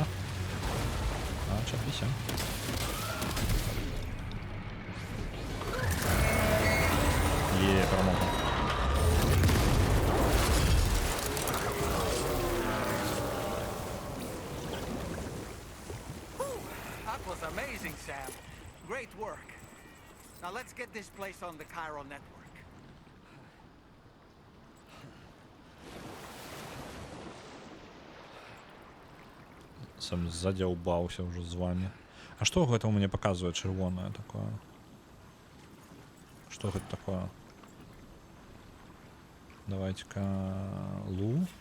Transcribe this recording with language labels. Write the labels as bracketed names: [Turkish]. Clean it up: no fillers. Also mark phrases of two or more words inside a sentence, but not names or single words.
[Belarusian] Отчепися. Перемога. [English] That was amazing, Sam. Great work. Now let's get this place on the Chiral network. [Belarusian] Сам задяўбаўся ўжо з вами. А што гэта ў мяне паказвае чырвонае такое? Што гэта такое? Давайте-ка лу.